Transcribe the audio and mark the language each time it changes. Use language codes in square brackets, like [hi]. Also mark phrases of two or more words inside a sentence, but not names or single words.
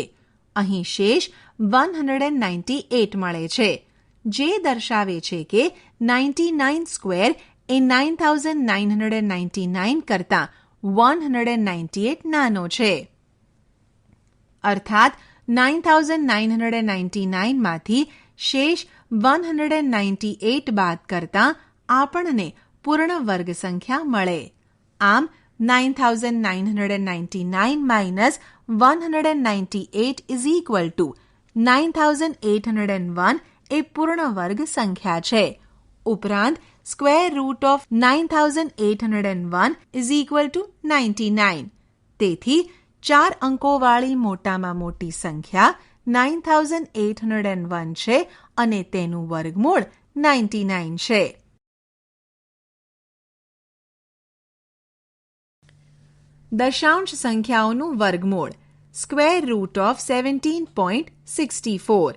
[gu] અહીં શેષ 198 મળે છે, જે દર્શાવે છે કે 99 સ્ક્વેર એ 9999 કરતાં 198 નાનો છે. અર્થાત 9999 માંથી શેષ 198 બાદ કરતાં આપણને પૂર્ણ વર્ગ સંખ્યા મળે. આમ 9999 [en] minus 198 is equal to [gu] 9801 એ પૂર્ણ વર્ગ સંખ્યા છે. [en] ઉપરાંત square root of 9801 is equal to 99. [gu] તેથી 4 અંકોવાળી મોટામાં મોટી સંખ્યા 9801 છે અને તેનું વર્ગમૂળ 99 છે. દશાંશ સંખ્યાઓનું વર્ગમૂળ [en] square root of 17.64.